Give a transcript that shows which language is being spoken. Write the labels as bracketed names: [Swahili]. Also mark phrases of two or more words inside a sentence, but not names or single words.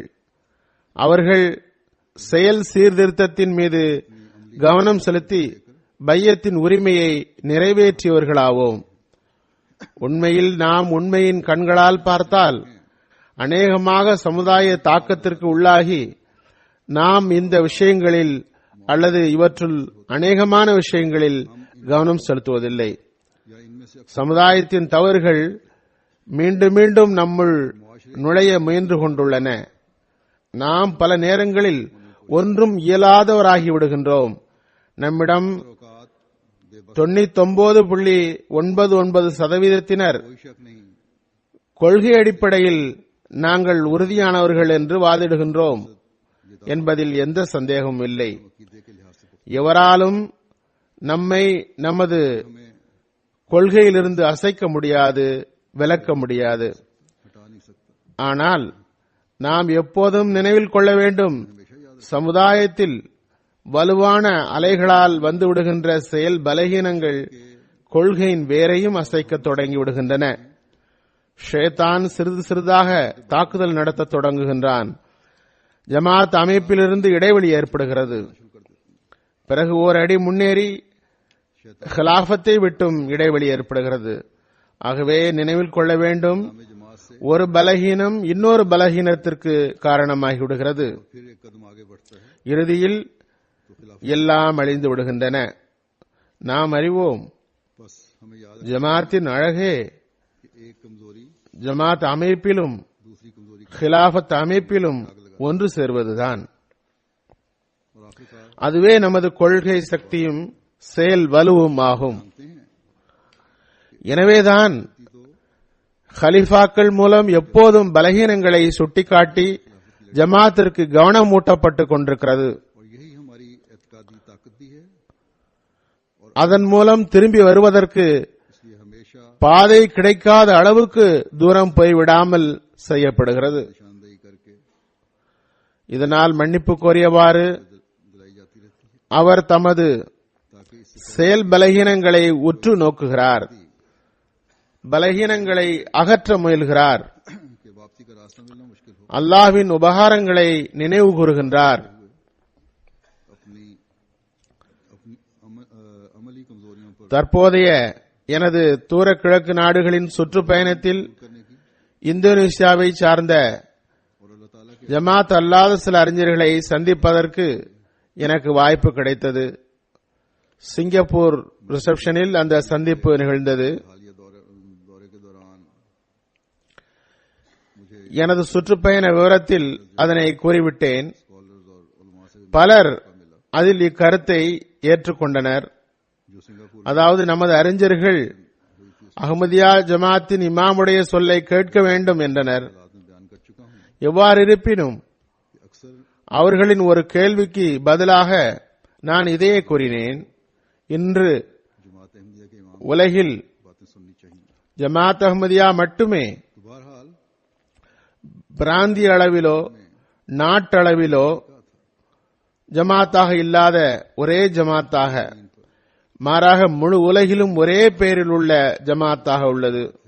[Tamil] அவர்கள் செயல் சீர்திருத்தத்தின் மீது கவனம் செலுத்தி பையத்தின் உரிமையை நிறைவேற்றியவர்களாவோம். உண்மையில் நாம் உண்மையின் கண்களால் பார்த்தால் அநேகமாக சமுதாய தாக்கத்திற்கு உள்ளாகி நாம் இந்த விஷயங்களில் அல்லது இவற்றுள் அநேகமான விஷயங்களில் கவனம் செலுத்துவதில்லை. [Urdu] या इनमें से [Tamil] சமுதாயத்தின் தவறுகள் மீண்டும் மீண்டும் நம்முள் நுழைய முயன்று கொண்டுள்ளன. நாம் பல நேரங்களில் ஒன்றும் இயலாதவராகி விடுகின்றோம். நம்மிடம் [Urdu] औकात बेबस 99.99% कोई शक नहीं [Tamil] கொள்கை அடிப்படையில் நாங்கள் உறுதியானவர்கள் என்று வாதிடுகின்றோம் என்பதில் எந்த சந்தேகமும் இல்லை. [Urdu] अकीदे के लिहाज से [Tamil] எவராலும் நம்மை நமது கொள்கையிலிருந்து அசைக்க முடியாது, விலக்க முடியாது. [Urdu] हटा नहीं सकता [Tamil] ஆனால் நாம் எப்போதும் நினைவில் கொள்ள வேண்டும், சமுதாயத்தில் வலுவான அலைகளால் வந்துவிடுகின்ற செயல் பலகீனங்கள் கொள்கையின் வேரையும் அசைக்க தொடங்கி விடுகின்றன. ஷேத்தான் சிறிது சிறிதாக தாக்குதல் நடத்த தொடங்குகின்றான். ஜமாத் அமைப்பிலிருந்து இடைவெளி ஏற்படுகிறது. பிறகு ஓரடி முன்னேறி ஹிலாஃபத்தை விட்டும் இடைவெளி ஏற்படுகிறது. ஆகவே நினைவில் கொள்ள வேண்டும், [Urdu] हमें जमात से [Tamil] ஒரு பலகீனம் இன்னொரு பலகீனத்திற்கு காரணமாகிவிடுகிறது. [Urdu] फिर एक कदम आगे बढ़ता है [Tamil] இறுதியில் [Urdu] तो खिलाफ [Tamil] எல்லாம் अழிந்து விடுகின்றன. நாம் அறிவோம், [Urdu] बस हमें याद है [Tamil] ஜமாத்தின் அழகே [Urdu] कि एक कमजोरी [Tamil] ஜமாத் அமைப்பிலும் [Urdu] दूसरी कमजोरी का [Tamil] ஹிலாஃபத் அமைப்பிலும் ஒன்று சேர்வதுதான். [Urdu] और आखिरकार [Tamil] அதுவே நமது கொள்கை சக்தியும் செயல் வலுவும் ஆகும். [Urdu] जानते हैं [Tamil] எனவேதான் [Urdu] तो [Tamil] खलीफाக்கள் மூலம் எப்போதும் பலகீனங்களை சுட்டிக்காட்டி ஜமாத்திற்கு கவனம் ஊட்டப்பட்டுக் கொண்டிருக்கிறது. [Urdu] और यही हमारी एतकादी ताकत भी है [Tamil] அதன் மூலம் திரும்பி வருவதற்கு [Urdu] इसलिए हमेशा [Tamil] பாதை கிடைக்காத அளவுக்கு தூரம் போய்விடாமல் செய்யப்படுகிறது. [Urdu] निशानदेही करके [Tamil] இதனால் மன்னிப்பு கோரியவாறு [Urdu] दिलाई जाती रहती है [Tamil] அவர் தமது [Urdu] ताकि इससे [Tamil] செயல் பலகீனங்களை உற்று நோக்குகிறார், பலகீனங்களை அகற்ற முயல்கிறார், [Urdu] कि वापसी का रास्ता मिलना मुश्किल हो [Tamil] அல்லாஹ்வின் உபகாரங்களை நினைவு கூறுகின்றார். [Urdu] अपनी अपनी अमली कमजोरियों पर [Tamil] தற்போதைய எனது தூர கிழக்கு நாடுகளின் சுற்றுப்பயணத்தில் [Urdu] करने की [Tamil] இந்தோனேசியாவை சார்ந்த [Urdu] और अल्लाह ताला के [Tamil] ஜமாத் அல்லாத சில அறிஞர்களை சந்திப்பதற்கு எனக்கு வாய்ப்பு கிடைத்தது. சிங்கப்பூர் ரிசப்ஷனில் அந்த சந்திப்பு நிகழ்ந்தது. [Urdu] हालिया दौरे के दौरान मुझे [Tamil] எனது சுற்றுப்பயண விவரத்தில் அதனை கூறிவிட்டேன். [Urdu] स्कॉलर्स और उलमा से [Tamil] பலர் அதில் இக்கருத்தை ஏற்றுக்கொண்டனர். [Urdu] जो सिंगापुर [Tamil] அதாவது நமது அறிஞர்கள் அஹ்மதியா ஜமாத்தின் இமாமுடைய சொல்லை கேட்க வேண்டும் என்றனர். [Urdu] हालात में बयान कर चुका हूं [Tamil] எவ்வாறு இருப்பினும் [Urdu] कि अक्सर [Tamil] அவர்களின் ஒரு கேள்விக்கு பதிலாக நான் இதையே கூறினேன். இன்று [Urdu] जमात अहमदिया के इमाम [Tamil] உலகில் [Urdu] बातें सुननी चाहिए [Tamil] ஜமாத் அஹ்மதியா மட்டுமே [Urdu] तो बहरहाल [Tamil] பிராந்திய அளவிலோ நாட்டளவிலோ ஜமாத்தாக இல்லாத ஒரே ஜமாத்தாக, மாறாக முழு உலகிலும் ஒரே பெயரில் உள்ள ஜமாத்தாக உள்ளது.